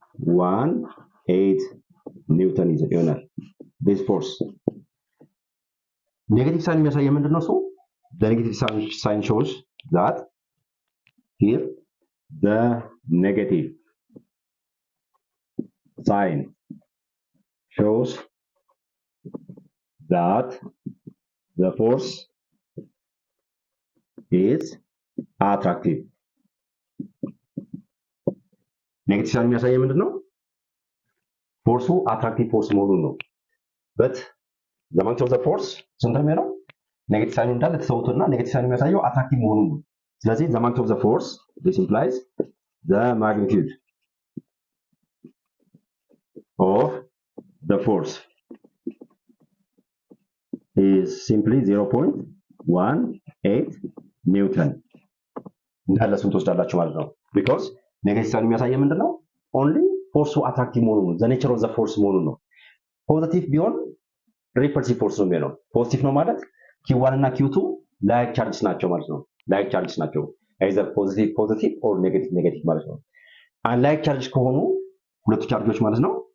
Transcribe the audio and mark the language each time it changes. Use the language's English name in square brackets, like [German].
[Amharic] -0.18 ኒውተን ይሆናል this force. ኔጌቲቭ ሳይን የሚያሳየው ምንድነው? [English] the negative sign shows that here the negative sign shows that the force is attractive. [Amharic] ኔጌቲቭ ሳይን የሚያሳየው ምንድነው? ፎርሱ አትራክቲቭ ፎርስ መሆኑን ነው። [English] but the magnitude of the force [Amharic] ስንት ነው የሚሆነው? ኔጌቲቭ ሳይኑ እንዳለ ተሰውቶና ኔጌቲቭ ሳይኑ የሚያሳየው አትራክቲቭ መሆኑን ነው። ስለዚህ [English] the magnitude of the force this implies the magnitude of the force is simply [Amharic] 0.18 18 ኒውተን እንዳለ ስንት ወስዳላችሁ ማለት ነው because ኔጌቲቭ ሳይን የሚያሳየው ምንድነው only ፎርሱ አትራክቲቭ መሆኑን ነው [English] the nature of the force [Amharic] መሆኑን ነው ፖዚቲቭ ቢሆን ሪፐልሲቭ ፎርስ ነው የሚሆነው ፖዚቲቭ ነው ማለት q1 እና q2 ላይክ ቻርጅስ ናቸው ማለት ነው ላይክ ቻርጅስ ናቸው either ፖዚቲቭ or ኔጌቲቭ ማለት ነው አንላይክ ቻርጅስ ከሆኑ ሁለቱ ቻርጆች ማለት ነው